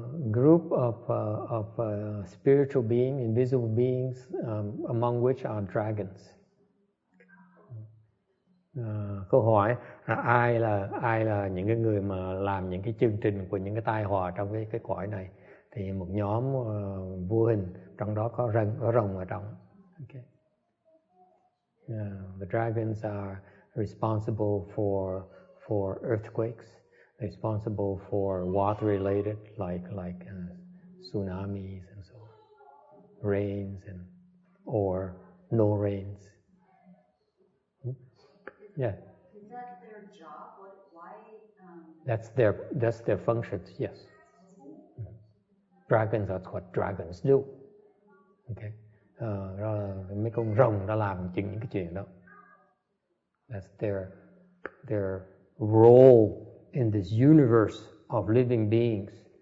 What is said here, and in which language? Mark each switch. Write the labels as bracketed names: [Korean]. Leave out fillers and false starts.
[English] Group of spiritual beings, invisible beings, among which are dragons. [Vietnamese] Câu hỏi ai là những cái người mà làm những cái chương trình của những cái tai họa trong cái cõi này? Thì một nhóm vô hình, trong đó có rồng ở trong. [English] Okay. The dragons are responsible for earthquakes, responsible for water related like tsunamis and so on, rains or no rains. Yeah. Is that their job? Why? That's their functions. Yes. Dragons, that's what dragons do. Okay. [Vietnamese] Đó là mấy con rồng đã làm những cái chuyện đó. [English] That's their role in this universe of living beings.